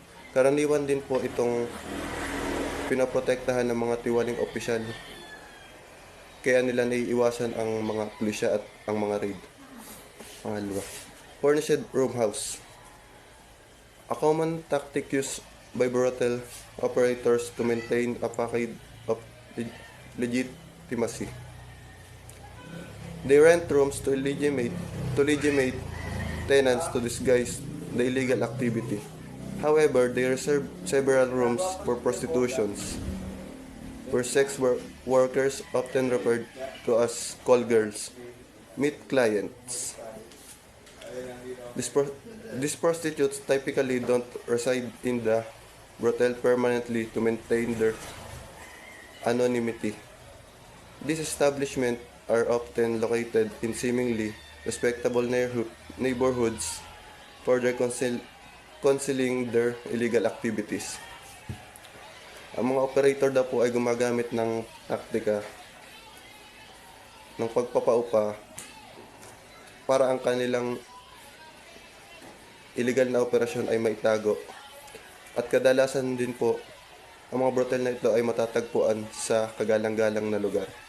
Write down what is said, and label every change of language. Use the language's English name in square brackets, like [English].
[Filipino] Karaniwan din po itong pinaprotektahan ng mga tiwaling opisyal, kaya nila naiiwasan ang mga pulisya at ang mga raid. [English] Pangalawa, furnished room house. A common tactic used by brothel operators to maintain a facade of legitimacy. They rent rooms to legitimate tenants to disguise the illegal activity. However, they reserve several rooms for prostitutions, where sex workers, often referred to as call girls, meet clients. These prostitutes typically don't reside in the brothel permanently to maintain their anonymity. These establishments are often located in seemingly respectable neighborhoods, further concealing their illegal activities. [Filipino] Ang mga operator daw po ay gumagamit ng taktika ng pagpapaupa para ang kanilang illegal na operasyon ay maitago. At kadalasan din po, ang mga brothel na ito ay matatagpuan sa kagalang-galang na lugar.